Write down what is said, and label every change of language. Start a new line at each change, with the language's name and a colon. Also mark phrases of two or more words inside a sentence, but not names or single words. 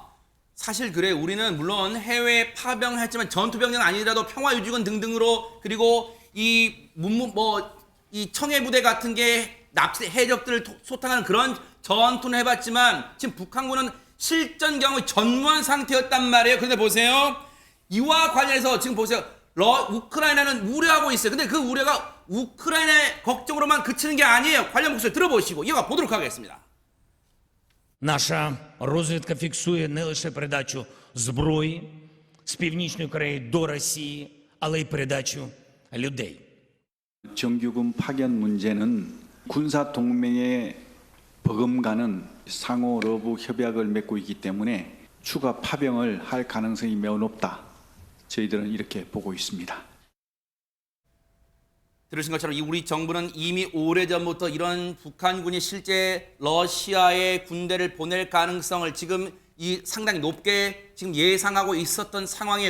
Korean: 사실 그래, 우리는 물론 해외 파병했지만 전투병력 아니더라도 평화유지군 등등으로, 그리고 이 청해부대 같은 게 납치 해적들을 소탕하는 그런 전투는 해봤지만 지금 북한군은 실전 경우 전무한 상태였단 말이에요. 그런데 보세요, 이와 관련해서 지금 보세요, 우크라이나는 우려하고 있어요. 근데 그 우려가 우크라이나의 걱정으로만 그치는 게 아니에요. 관련 목소리 들어보시고 이어가 보도록 하겠습니다.
Ukrainian: Наша розвідка фіксує не лише передачу зброї з Північної Кореї до Росії, але й передачу людей.
Korean: 정규군 파견 문제는 군사 동맹에 버금가는 상호 러브 협약을 맺고 있기 때문에 추가 파병을 할 가능성이 매우 높다. 저희들은 이렇게 보고 있습니다. 들으신 것처럼 우리 정부는 이미 오래전부터 이런 북한군이 실제 러시아에 군대를 보낼 가능성을 지금 상당히 높게 지금 예상하고 있었던 상황이에요.